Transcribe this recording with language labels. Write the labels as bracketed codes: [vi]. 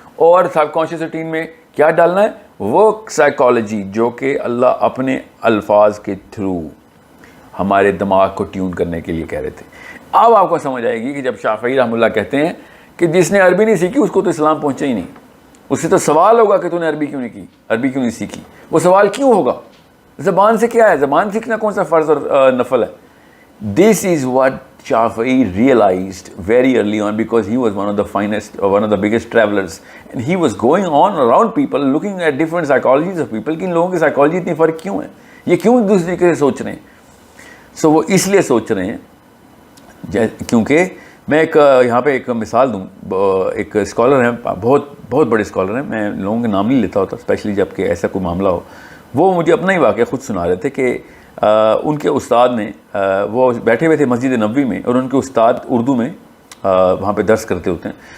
[ur] اور سب conscious routine میں کیا ڈالنا ہے, وہ سائیکالوجی جو کہ اللہ اپنے الفاظ کے تھرو ہمارے دماغ کو ٹیون کرنے کے لیے کہہ رہے تھے. اب آپ کو سمجھ آئے گی کہ جب شافعی رحمۃ اللہ کہتے ہیں کہ جس نے عربی نہیں سیکھی اس کو تو اسلام پہنچا ہی نہیں, اس سے تو سوال ہوگا کہ تو نے عربی کیوں نہیں کی, عربی کیوں نہیں سیکھی. وہ سوال کیوں ہوگا, زبان سے کیا ہے, زبان سیکھنا کون سا فرض اور نفل ہے. [en] this is what Shafi'i realized very early on, because he was one of the finest or one of the biggest travelers, and he was going on around people looking at different psychologies of people [ur] کہ ان لوگوں کی psychology اتنی فرق کیوں ہے, یہ کیوں ایک دوسرے کے سوچ رہے ہیں. سو وہ اس لیے سوچ رہے ہیں کیونکہ میں ایک یہاں پہ ایک مثال دوں. ایک اسکالر ہیں, بہت بہت بڑے اسکالر ہیں, میں لوگوں کے نام نہیں لیتا ہوتا اسپیشلی جب کہ ایسا کوئی معاملہ ہو. وہ مجھے اپنا ہی واقعہ خود سنا رہے تھے کہ ان کے استاد نے, وہ بیٹھے ہوئے تھے مسجد نبوی میں, اور ان کے استاد اردو میں وہاں پہ درس کرتے ہوتے ہیں.